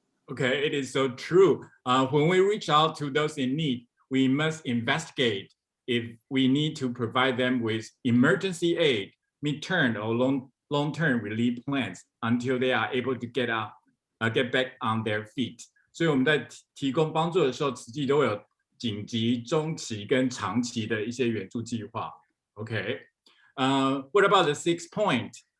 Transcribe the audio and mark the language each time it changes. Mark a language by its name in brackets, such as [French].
[English] Okay, it is so true. When we reach out to those in need, we must investigate if we need to provide them with emergency aid, mid-term or long-term relief plans until they are able to get back on their feet. [Chinese] 所以我们在提供帮助的时候，实际都会有紧急、中期跟长期的一些援助计划。 [English] Okay, what about the 6th point?